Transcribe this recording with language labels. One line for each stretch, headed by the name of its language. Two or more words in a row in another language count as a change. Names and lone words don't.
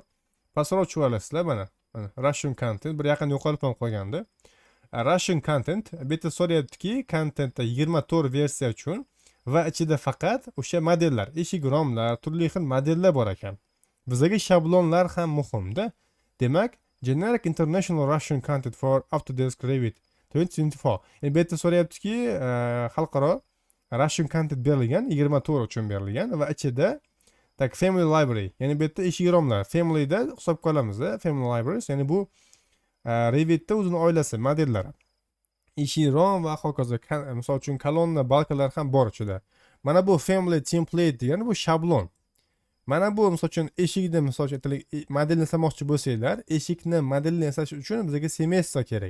Uzbek: Pastroq tushib olasizlar mana.
English: Russian content
Uzbek: bir yaqin yo'qolib ham qolgandi.
English: Russian content
Uzbek: bu yerda so'rayaptiki, contentda 24 versiya uchun va ichida faqat o'sha modellar, eshik-romlar, turli xil modellar bor ekan. Bizga shablonlar ham muhimda. Demak,
English: generic international Russian content for Autodesk Revit 2024.
Uzbek: Bu yerda so'rayaptiki, xalqaro
English: Russian content
Uzbek: berilgan, 24 uchun berilgan va ichida tak
English: family library,
Uzbek: ya'ni bu yerda eshik-romlar, familyda hisobga olamiz,
English: family libraries,
Uzbek: ya'ni bu Revitda o'zini oilasi, modellari. Eshik-rom va hokazo, misol uchun kolonna, balkalar ham bor ichida. Mana bu
English: family template
Uzbek: degani bu shablon. Mana bu misol uchun eshikni misol uchun modelni yasamoqchi bo'lsanglar, eshikni modelni yasash uchun bizga semestr kerak.